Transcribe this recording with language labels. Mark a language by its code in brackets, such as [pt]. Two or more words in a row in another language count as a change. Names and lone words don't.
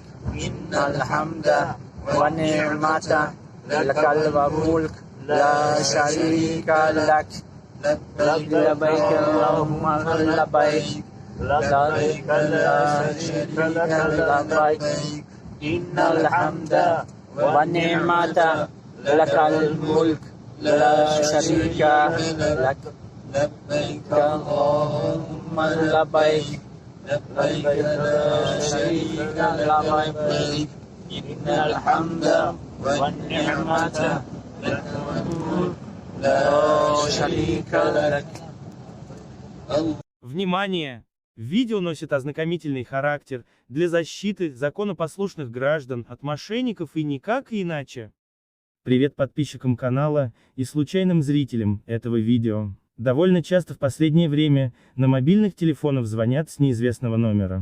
[ar] إن الحمد والنعمة لك الملك لا شريك لك لبيك اللهم لبيك لبيك لا شريك لك إن الحمد والنعمة لك الملك لا شريك لك لبيك اللهم لبيك لبيك لا شريك لك إن الحمد والنعمة لك والملك لا شريك لك. [ru] Внимание! Видео носит ознакомительный характер для защиты законопослушных граждан от мошенников и никак иначе. Привет подписчикам канала и случайным зрителям этого видео. Довольно часто в последнее время на мобильных телефонах звонят с неизвестного номера.